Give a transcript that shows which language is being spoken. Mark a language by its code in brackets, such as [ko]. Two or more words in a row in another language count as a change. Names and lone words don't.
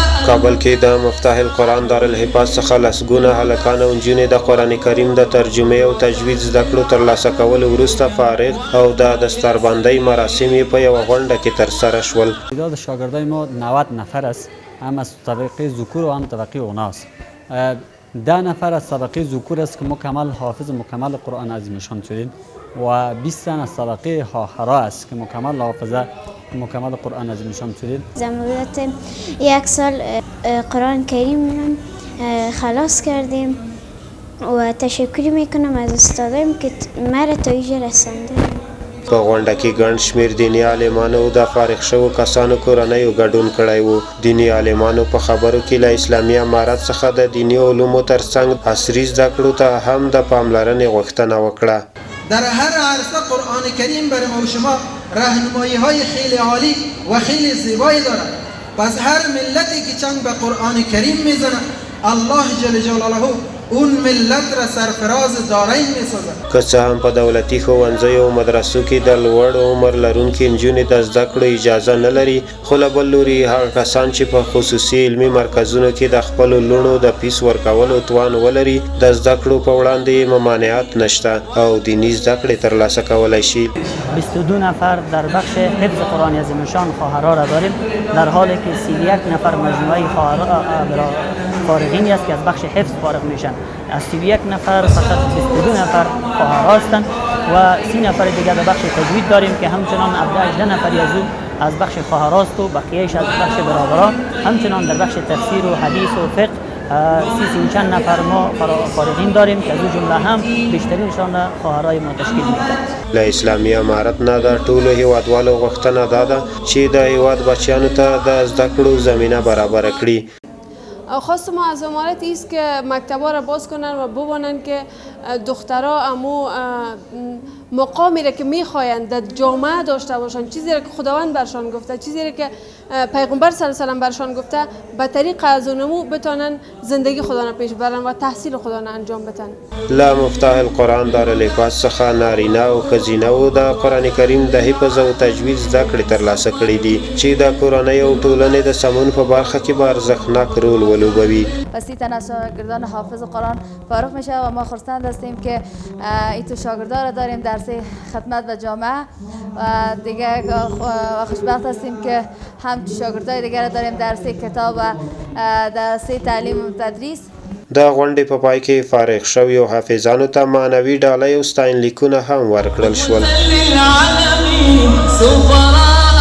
[ps] کابل کې د مفتاح القرآن دارالحفاظ څخه لسګونه هلکان او نجونې د قرآن کریم د ترجمې او تجوید زده کړو ترلاسه کولو وروسته فارغ او د دستاربندۍ مراسم یې په یوه غونډه کې ترسره شول. [fa] تعداد شاگردای ما 90 نفر است، هم از طبقه ذکور و هم طبقه اناث. 10 نفر از طبقه ذکور است که مکمل حافظ مکمل قرآن عظیمشان شدیم و 20 تن از طبقه خواهرا است که مکمل حافظه مکمل قرآن عظیمشان شدیم. مدت یک سال قرآن کریم خلاص کردیم و تشکر میکنم از استادایم که مرا تا اینجا رسانده. [ps] په غونډه کې ګڼ شمېر دیني عالمانو د فارغ شوو کسانو کورنیو ګډون کړی و. دیني عالمانو په خبرو کې له اسلامي امارت څخه د دیني علومو ترڅنګ عصري زده کړو ته هم د پاملرنې غوښتنه وکړه. [fa] در هر عرصه قرآن کریم برای ما و شما راهنمایی های خیلی عالی و خیلی زیبایی دارد. پس هر ملتی که چنگ به قرآن کریم میزنه [ar] الله جل جلاله [fa] اون ملت را سرفراز دارین میسازد. [ps] که څه هم په دولتي ښوونځیو او مدرسو کې د لوړ عمر لرونکي نجونې د زده کړو اجازه نه لري، خو له بل لوري هغه کسان چې په خصوصي علمي مرکزونو کې د خپلو لوڼو د فیس ورکولو توان ولري د زده کړو په وړاندې ممانعت نشته او دیني زده کړې ترلاسه کولی شي. [fa] 22 نفر در بخش حفظ قرآن عظیمشان خواهرها را داریم، در حالی که 31 نفر مجموعه خواهرها فارغینی است که از بخش حفظ فارغ میشن. از 31 نفر فقط 22 نفر خواهرها هستند و 30 نفر دیگر در بخش تجوید داریم که همچنان 18 نفری از او از بخش خواهرهاست و بقیه‌اش از بخش برادران. همچنان در بخش تفسیر و حدیث و فقه 30 چند نفر ما فارغین داریم که از او جمله هم بیشترینشان خواهرای ما تشکیل میدن. [ps] له اسلامي امارت نه د ټولو هیوادوالو غوښتنه دا ده چې د هیواد بچیانو ته د زده کړو زمینه برابره کړي. [fa] خواست ما از امارت است که مکتب‌ها را باز کنن و ببینن که دخترها امو مقامی را که میخواین در جامعه داشته باشن، چیزی را که خداوند برشان گفته، چیزی را که پیغمبر [ar] صلی الله علیه و [fa] برشان گفته، به طریق از اونمو بتونن زندگی خدا را پیش برن و تحصیل خدا را انجام بدن. [ps] له مفتاح القرآن دارالحفاظ څخه نارینه او ښځینه و د قرآن کریم د حفظ او تجوید زده کړې ترلاسه کړي دي چې د کورنۍ او ټولنې د سمون په برخه کې به ارزښتناک رول ولوبوي. [fa] 30 تن از شاگردان حافظ قرآن فارغ میشه و ما خرسند هستیم که این شاگردان را داریم درس خدمت به جامعه و دیگه خوشبخت هستیم که هم شاگردای دیگر داریم درس کتاب و درس تعلیم و تدریس. [ps] د غونډې په پای کې فارغ شویو حافظانو ته معنوي ډالۍ او ستاینلیکونه هم ورکړل شول.